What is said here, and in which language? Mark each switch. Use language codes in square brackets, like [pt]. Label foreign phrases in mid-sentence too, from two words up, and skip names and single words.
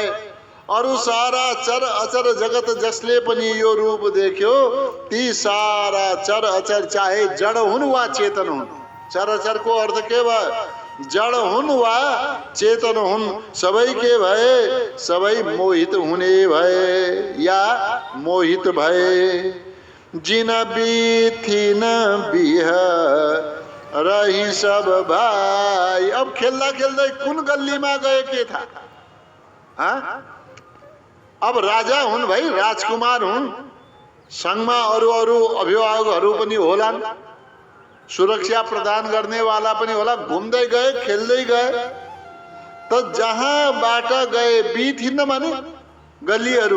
[ne] अरू सारा चर अचर जगत जसले पनि यो रूप देख्यो ती सारा चर अचर चाहे जड हुन् वा चेतन हुन्, चर अचर को अर्थ के भयो? जड हुन् वा चेतन हुन्, सबै के भए? सबै मोहित हुने भए या मोहित भए। [awa] जिन बीथिन बिह रही सब भाई। [ne] अब खेल्दा खेल्दै कुन गल्लीमा गए के था? अब राजा हुन् भाइ, राजकुमार हुन्, संघमा अरू अरू अभिभावकहरू पनि होलान्, सुरक्षा प्रदान गर्नेवाला पनि होला। घुम्दै गए, खेल्दै गए, त जहाँबाट गए बीथिन माने गल्लीहरू।